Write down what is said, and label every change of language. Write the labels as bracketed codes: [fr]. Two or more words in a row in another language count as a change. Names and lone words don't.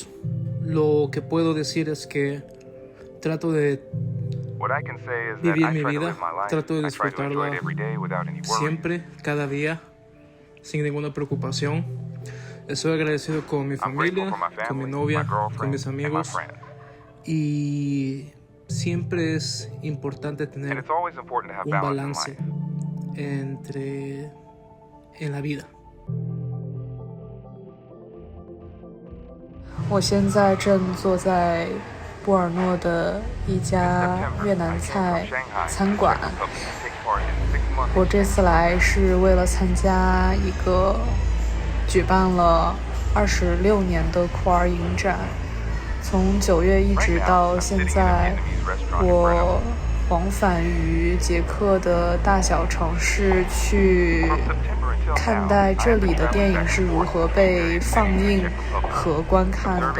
[es] Lo que puedo decir es que trato de vivir mi vida, trato de disfrutarla siempre, cada día, sin ninguna preocupación. Estoy agradecido con mi familia, con mi novia, con mis amigos, y siempre es importante tener un balance en la vida. [zh] 我现在正坐在布尔诺的一家越南菜餐馆。我这次来是为了参加一个举办了26年的酷儿影展，从9月一直到现在，我往返于捷克的大小城市去看待这里的电影是如何被放映和观看的。